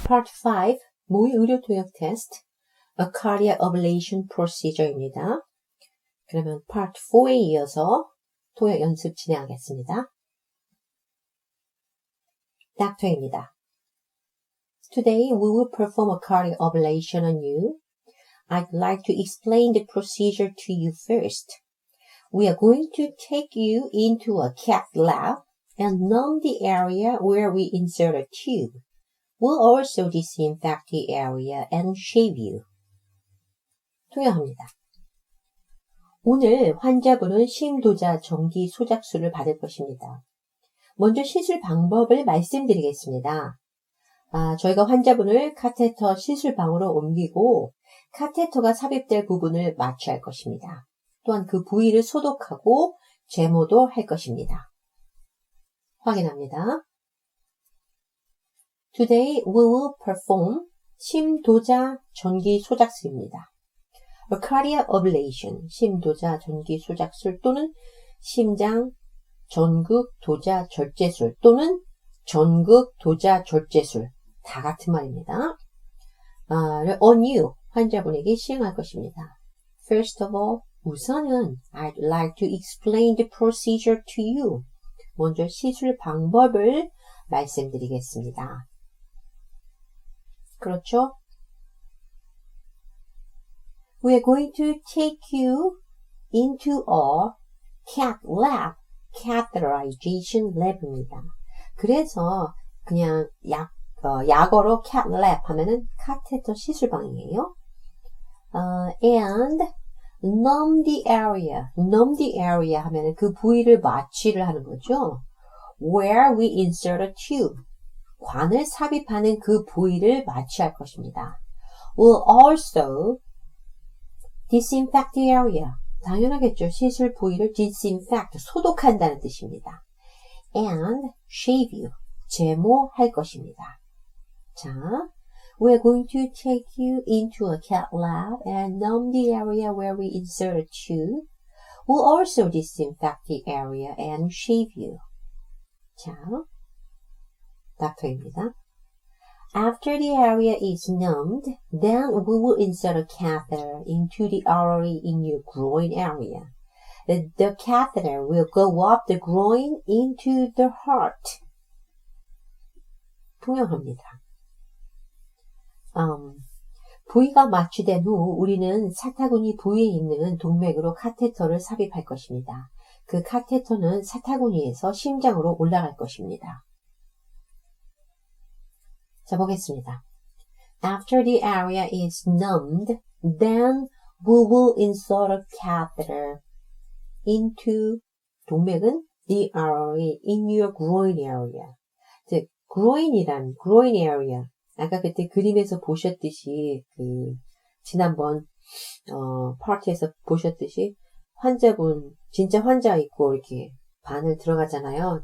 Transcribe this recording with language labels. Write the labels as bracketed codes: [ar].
[ko] Part 5, 모의 의료 통역 테스트, [en] A Cardiac Ablation Procedure [ko] 입니다. 그러면 Part 4에 이어서 통역 연습 진행하겠습니다. 닥터입니다. [en] Today we will perform a cardiac ablation on you. I'd like to explain the procedure to you first. We are going to take you into a cath lab and numb the area where we insert a tube. We'll also disinfect the area and shave you. [ko] 통역합니다. 오늘 환자분은 심도자 전기 소작술을 받을 것입니다. 먼저 시술 방법을 말씀드리겠습니다. 저희가 환자분을 카테터 시술방으로 옮기고 카테터가 삽입될 부분을 마취할 것입니다. 또한 그 부위를 소독하고 제모도 할 것입니다. 확인합니다. [en] Today we will perform [ko] 심도자 전기 소작술입니다. [en] A cardiac ablation, [ko] 심도자 전기 소작술 또는 심장 전극 도자 절제술 또는 전극 도자 절제술 다 같은 말입니다. [en] on you, [ko] 환자분에게 시행할 것입니다. [en] First of all, [ko] 우선은 [en] I'd like to explain the procedure to you. [ko] 먼저 시술 방법을 말씀드리겠습니다. 그렇죠? [en] We are going to take you into a cath lab, catheterization lab입니다. [ko] 그래서 그냥 약어로 cath lab 하면은 카테터 시술방이에요. [en] And numb the area. numb the area [ko] 하면은 그 부위를 마취를 하는 거죠. [en] Where we insert a tube. [ko] 관을 삽입하는 그 부위를 마취할 것입니다. We'll also disinfect the area. 당연하겠죠. 시술 부위를 disinfect, 소독한다는 뜻입니다. [en] And shave you. [ko] 제모할 것입니다. [en] 자, we're going to take you into a cath lab and numb the area where we insert a tube. We'll also disinfect the area and shave you. [ko] 자, 닥터입니다. [en] After the area is numbed, then we will insert a catheter into the artery in your groin area. The catheter will go up the groin into the heart. [ko] 통역합니다. 부위가 마취된 후 우리는 사타구니 부위에 있는 동맥으로 카테터를 삽입할 것입니다. 그 카테터는 사타구니에서 심장으로 올라갈 것입니다. 자, 보겠습니다. [en] After the area is numbed, then we will insert a catheter into [ko] 동맥은 [en] the artery in your groin area. 즉, groin area. [ko] 아까 그때 그림에서 보셨듯이 지난번 파트에서 보셨듯이 환자분 진짜 환자 있고 이렇게 바늘 들어가잖아요.